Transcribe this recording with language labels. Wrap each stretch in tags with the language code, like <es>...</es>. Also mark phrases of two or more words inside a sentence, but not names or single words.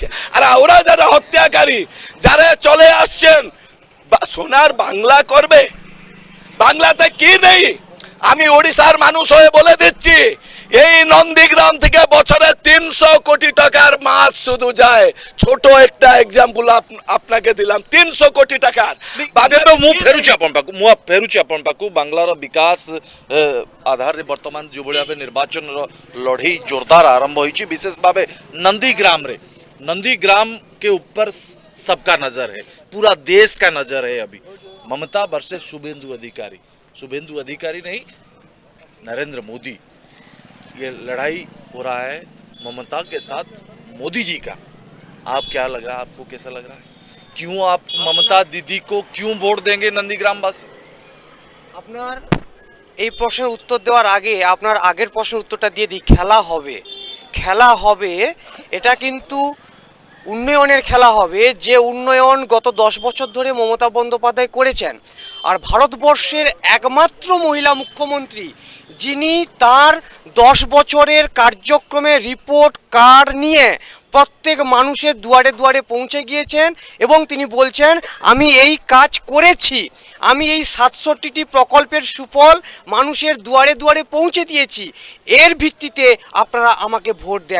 <bn>আর ওরা যারা হত্যাকারী, যারা চলে আসছেন, সোনার বাংলা করবে, বাংলাতে কি নেই? আমি ওড়িশার মানুষ হয়ে বলে দিচ্ছি, এই নন্দীগ্রাম থেকে বছরে 300 কোটি টাকার মাছ শুধু যায়। ছোট একটা এক্সাম্পল আপনাকে দিলাম, 300 কোটি টাকার।</bn> <or>ମୁଁ ଫେରୁଛି ଆପଣ ପାଖକୁ, ବାଙ୍ଗଲାର ବିକାଶ ଆଧାରରେ ବର୍ତ୍ତମାନ ଯେଉଁଭଳି ଭାବେ ନିର୍ବାଚନର ଲଢ଼େଇ ଜୋରଦାର ଆରମ୍ଭ ହୋଇଛି, ବିଶେଷ ଭାବେ</or> <hi>नंदीग्राम के ऊपर सबका नजर है, पूरा देश का नजर है। अभी ममता वर्सेस शुभेंदु अधिकारी नहीं, नरेंद्र मोदी, ये लड़ाई हो रहा है ममता के साथ मोदी जी का। आप क्या लग रहा है, आपको कैसा लग रहा है? क्यों आप ममता दीदी को क्यों वोट देंगे नंदीग्राम वासी?</hi> <bn>আপনার এই প্রশ্নের উত্তর দেওয়ার আগে আপনার আগের প্রশ্নের উত্তরটা দিয়ে দিই। খেলা হবে এটা কিন্তু উন্নয়নের খেলা হবে, যে উন্নয়ন গত 10 বছর ধরে মমতা বন্দ্যোপাধ্যায় করেছেন। আর ভারতবর্ষের একমাত্র মহিলা মুখ্যমন্ত্রী যিনি তার 10 বছরের কার্যক্রমে রিপোর্ট কার্ড নিয়ে প্রত্যেক মানুষের দুয়ারে দুয়ারে পৌঁছে গিয়েছেন এবং তিনি বলছেন আমি এই কাজ করেছি, আমি এই 67টি প্রকল্পের সুফল মানুষের দুয়ারে দুয়ারে পৌঁছে দিয়েছি, এর ভিত্তিতে আপনারা আমাকে ভোট দেন।</bn>